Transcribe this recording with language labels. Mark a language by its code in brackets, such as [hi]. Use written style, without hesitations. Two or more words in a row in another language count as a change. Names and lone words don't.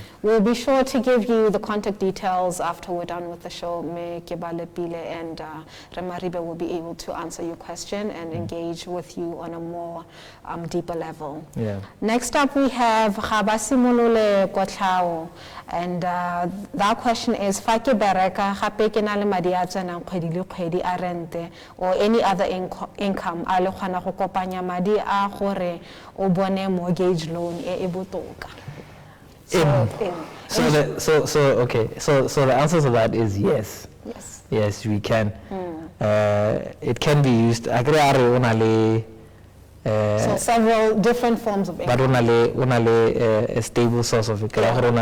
[en] We'll be sure to give you the contact details after we're done with the show. Me Kebalepile and Maribe will be able to answer your question and engage with you on a more deeper level. Yeah. Next up we have Gabasimolole Kotlao, and that question is [tn] fa ke bereka gape ke na le madi a tsenang kgwedi le kgwedi a rente [en] or any other income [tn] a le kgona go kopanya madi a gore o bone [en] mortgage loan [tn] e botoka. [en] So the answer to that is yes. Yes. Yes, we can. It can be used. So several different forms of income. But only a stable source of income.